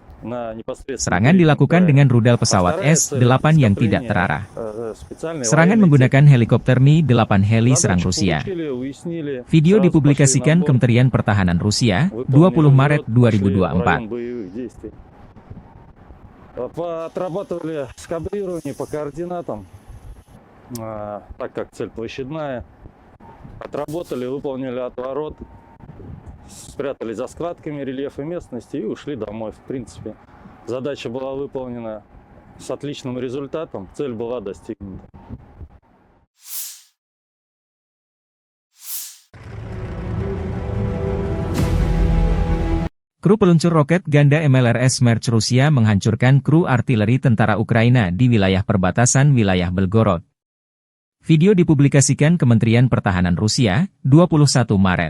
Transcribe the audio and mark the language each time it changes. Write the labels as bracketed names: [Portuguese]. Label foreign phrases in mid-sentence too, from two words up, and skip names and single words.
[Indonesian] Serangan dilakukan dengan rudal pesawat S-8 yang tidak terarah. Serangan menggunakan helikopter Mi-8 heli serang Rusia. Video dipublikasikan Kementerian Pertahanan Rusia, 20 Maret 2024. [Russian] Так как цель площадная, отработали, выполнили отворот, спрятались за складками рельефа местности и ушли домой. В принципе, задача была выполнена с отличным результатом, цель была достигнута. [Indonesian] Kru peluncur roket ganda MLRS Merch Rusia menghancurkan kru artileri tentara Ukraina di wilayah perbatasan wilayah Belgorod. Video dipublikasikan Kementerian Pertahanan Rusia, 21 Maret.